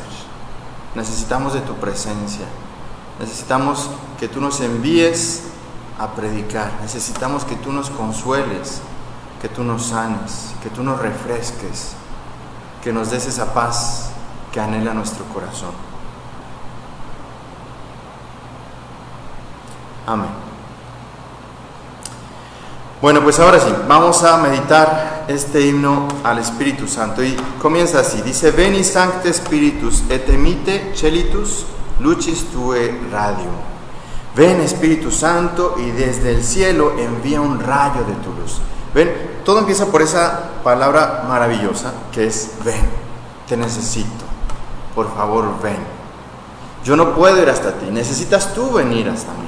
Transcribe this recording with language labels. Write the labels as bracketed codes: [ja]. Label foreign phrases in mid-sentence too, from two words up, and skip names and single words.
[es] Necesitamos de tu presencia, necesitamos que tú nos envíes a predicar, necesitamos que tú nos consueles, que tú nos sanes, que tú nos refresques, que nos des esa paz que anhela nuestro corazón. Amén. Bueno, pues ahora sí, vamos a meditar este himno al Espíritu Santo y comienza así, dice: [la] Veni Sancte Spiritus et emite celitus lucis tue radium. [es] Ven Espíritu Santo y desde el cielo envía un rayo de tu luz. Ven, todo empieza por esa palabra maravillosa que es ven, te necesito, por favor ven. Yo no puedo ir hasta ti, necesitas tú venir hasta mí.